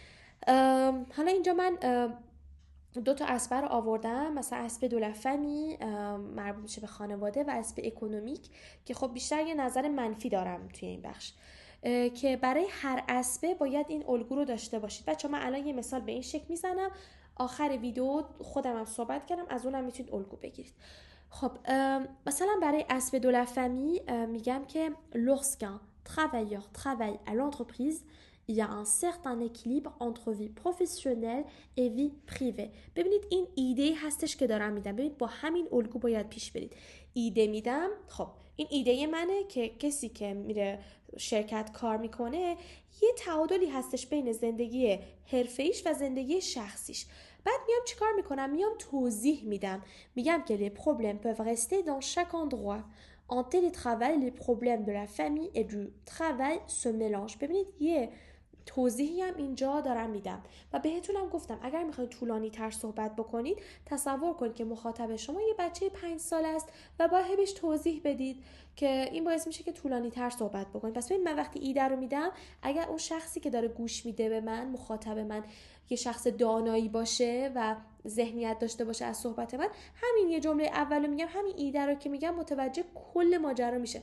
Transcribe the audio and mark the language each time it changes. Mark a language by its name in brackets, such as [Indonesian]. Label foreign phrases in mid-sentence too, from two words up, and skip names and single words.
[Persian] حالا اینجا من دو تا اسپه رو آوردم، مثلا [French] aspect de la famille [Persian] مربوط میشه به خانواده و [French] aspect économique [Persian] که خب بیشتر یه نظر منفی دارم توی این بخش، که برای هر اسپه باید این الگو رو داشته باشید. بچه من الان یه مثال به این شکل میزنم، آخر ویدیو خودم هم صحبت کردم، از اونم میتونید الگو بگیرید. خب مثلا برای [French] aspect de la famille [Persian] میگم که [French] lorsqu'un travailleur travaille à l'entreprise il y a un certain équilibre entre vie professionnelle et vie privée. [Persian] ببینید این ایده هستش که دارم میدم، ببینید با همین الگو باید پیش برید. ایده میدم، خب این ایده منه که کسی که میره شرکت کار میکنه یه تعادلی هستش بین زندگی حرفه‌ایش و زندگی شخصیش. بعد میام چیکار میکنم؟ میام توضیح میدم، میگم که [French] les problèmes peuvent rester dans chaque endroit. En télétravail, les problèmes de la famille et du travail se mélangent. [Persian] ببینید یه توضیحی هم اینجا دارم میدم و بهتونم گفتم اگر میخواید طولانی تر صحبت بکنید، تصور کنید که مخاطب شما یه بچه 5 ساله است و باید بهش توضیح بدید که این باعث میشه که طولانی تر صحبت بکنید. پس ببین من وقتی ایده رو میدم، اگر اون شخصی که داره گوش میده به من، مخاطب من، یه شخص دانایی باشه و ذهنیت داشته باشه از صحبت من، همین یه جمله اولو میگم، همین ایده رو که میگم متوجه کل ماجرا میشه.